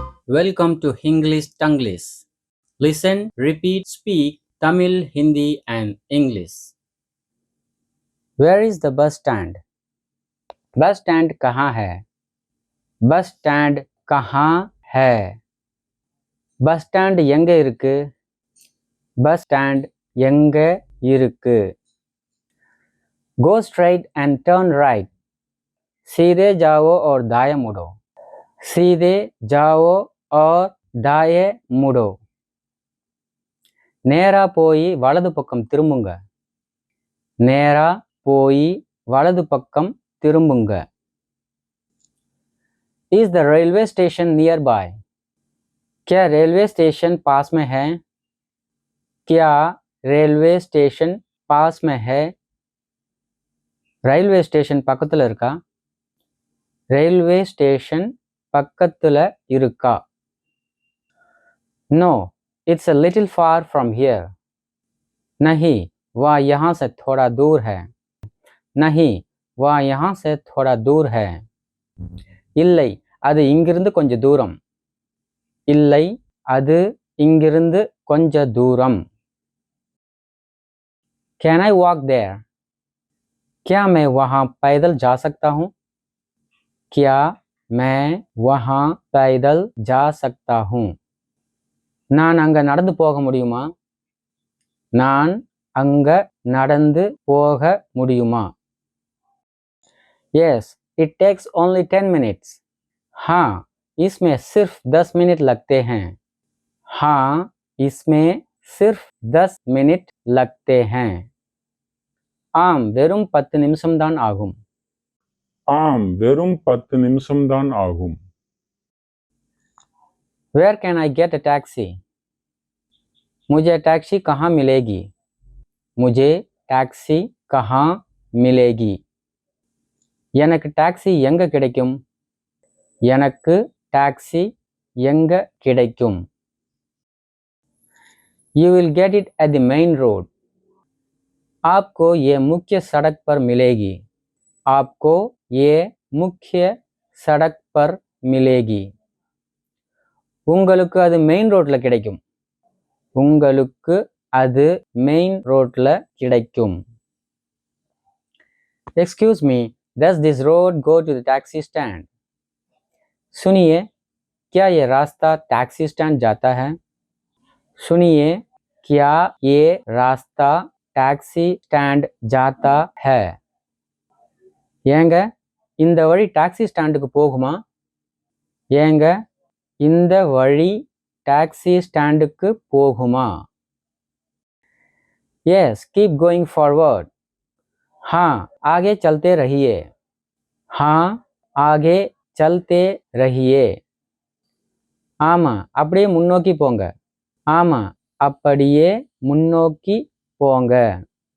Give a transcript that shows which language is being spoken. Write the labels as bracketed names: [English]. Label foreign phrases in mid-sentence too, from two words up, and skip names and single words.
[English] Welcome to English Tanglish. Listen, repeat, speak Tamil, Hindi and English. Where is the bus stand? bus stand [Hindi] कहाँ है? [English] bus stand [Hindi] कहाँ है? [English] bus stand [Tamil] எங்க இருக்கு? [English] bus stand [Tamil] எங்க இருக்கு? [English] Go straight and turn right. [Hindi] सीधे जाओ और दाएं मुड़ो. सीधे जाओ और दाएं मुड़ो. [Tamil] நேரா போய் வலது பக்கம் திரும்புங்க. நேரா போய் வலது பக்கம் திரும்புங்க. [English] Is the railway station nearby? [Hindi] क्या [English] railway station [Hindi] पास में है? क्या [English] railway station [Hindi] पास में है? [English] railway station [Tamil] பக்கத்துல இருக்கா? [English] railway station [Tamil] பக்கத்துல இருக்கா? [English] No, it's a little far from here. [Hindi] नहीं, वह यहाँ से थोड़ा दूर है. नहीं, वह यहाँ से थोड़ा दूर है. [Tamil] இல்லை, அது இங்கிருந்து கொஞ்சம் தூரம். இல்லை, அது இங்கிருந்து கொஞ்ச தூரம். [English] Can I walk there? [Hindi] क्या मैं वहाँ पैदल जा सकता हूँ? क्या मैं वहाँ पैदल जा सकता हूँ? [Tamil] நான் அங்க நடந்து போக முடியுமா? நான் அங்க நடந்து போக முடியுமா? [English] Yes, it takes only 10 minutes. [Hindi] हाँ, इसमें सिर्फ 10 मिनट लगते हैं. हाँ, इसमें सिर्फ 10 मिनट लगते हैं. [Tamil] ஆம், வெறும் 10 நிமிஷம்தான் ஆகும். ஆம், வெறும் 10 நிமிஷம்தான் ஆகும். [English] Where can I get a taxi? [Hindi] मुझे टैक्सी कहाँ मिलेगी? मुझे टैक्सी कहाँ मिलेगी? [Tamil] எனக்கு டாக்ஸி எங்க கிடைக்கும்? எனக்கு டாக்ஸி எங்க கிடைக்கும்? [English] You will get it at the main road. [Hindi] आपको ये मुख्य सड़क पर मिलेगी. आपको ये मुख्य सड़क पर मिलेगी. [Tamil] உங்களுக்கு அது [English] main roadல [Tamil] கிடைக்கும். உங்களுக்கு அது [English] main roadல [Tamil] கிடைக்கும். [English] Excuse me, does this road go to the taxi stand? [Hindi] सुनिए, क्या ये रास्ता [English] taxi stand [Hindi] जाता है? सुनिए, क्या ये रास्ता [English] taxi stand [Hindi] जाता है? [Tamil] ஏங்க இந்த வழி [English] taxi standக்கு [Tamil] போகுமா? ஏங்க இந்த வழி [English] taxi standக்கு [Tamil] போகுமா? [English] Yes, keep going forward. [Hindi] हाँ, आगे चलते रहिए. हाँ, आगे चलते रहिए. [Tamil] ஆமா, அப்படியே முன்னோக்கி போங்க. ஆமா, அப்படியே முன்னோக்கி போங்க.